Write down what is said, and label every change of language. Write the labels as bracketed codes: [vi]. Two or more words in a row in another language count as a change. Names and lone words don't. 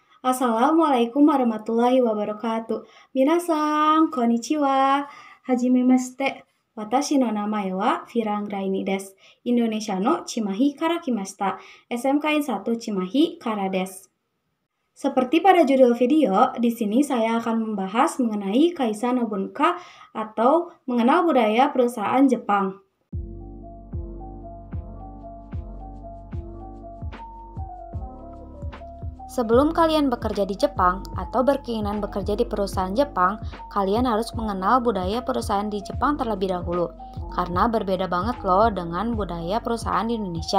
[ar] السلام عليكم ورحمة الله وبركاته. [ja] 皆さん、こんにちは。はじめまして. Watashi no namae wa Firang Raini desu. Indonesia no Cimahi kara kimashita. SMKN 1 Cimahi kara desu. [id] Seperti pada judul video, di sini saya akan membahas mengenai [ja] 会社の文化 [id] atau mengenal budaya perusahaan Jepang. Sebelum kalian bekerja di Jepang atau berkeinginan bekerja di perusahaan Jepang, kalian harus mengenal budaya perusahaan di Jepang terlebih dahulu, karena berbeda banget loh dengan budaya perusahaan di Indonesia.